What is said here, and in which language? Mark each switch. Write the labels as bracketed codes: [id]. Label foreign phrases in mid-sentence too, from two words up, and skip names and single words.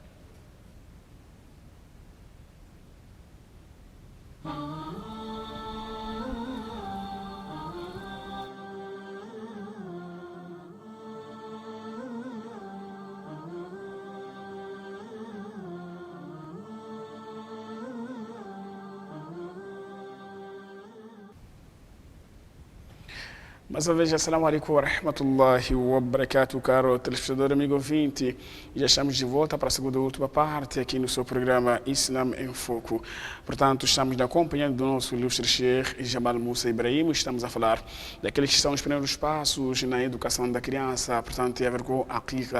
[pt] Mais uma vez, [ar] السلام عليكم ورحمة الله وبركاته, [pt] caro telespectador amigo ouvinte. Já estamos de volta para a segunda e última parte aqui no seu programa Islam em Foco. Portanto, estamos na companhia do nosso ilustre Sheikh Jamal Musa Ibrahim. Estamos a falar daqueles que são os primeiros passos na educação da criança, portanto, tem a ver com a aqiqa.